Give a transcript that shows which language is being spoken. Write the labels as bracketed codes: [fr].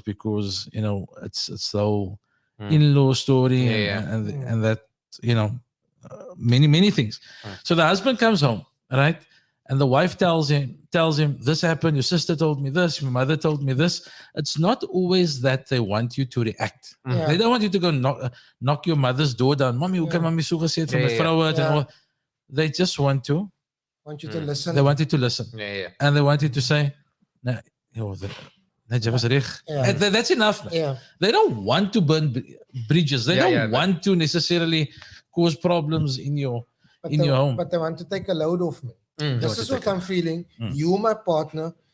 [en] Because, it's the in-law story and that, many things. So the husband comes home, right? And the wife tells him, this happened, your sister told me this, your mother told me this. It's not always that they want you to react. They don't want you to go knock your mother's door down. [af] Mommy, hoe kan mommy so gesê het van my vroue het en al. [en] They just want you to listen. They want you to listen. And they want you to say, no, that's enough. They don't want to burn bridges. They don't want to necessarily cause problems in your home. But they want to take a load off me. This is what I'm feeling. You, my partner.